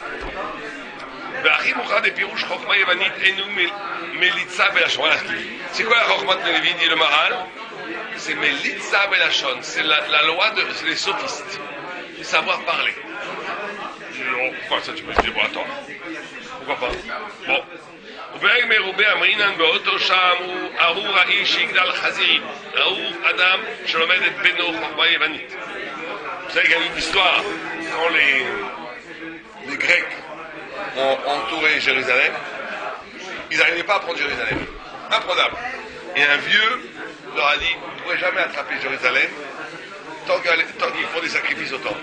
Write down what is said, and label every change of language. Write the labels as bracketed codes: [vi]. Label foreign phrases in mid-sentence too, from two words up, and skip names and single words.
[fr] C'est quoi la Chokhmat de Lévi, dit le Maharal? C'est [he] מליצה בלשון, [fr] c'est la loi c'est les sophistes, le savoir parler. Pourquoi ça tu peux dire pour la Torah? Pourquoi pas? Bon. [he] ארור האיש שיגדל חזירים, ארור אדם שלומד את בנו חוכמה יוונית. [fr] Vous savez qu'il y a une histoire, quand les Grecs ont entouré Jérusalem, ils n'arrivaient pas à prendre Jérusalem. Imprenable. Et un vieux leur a dit, vous ne pourrez jamais attraper Jérusalem tant qu'ils font des sacrifices au temple.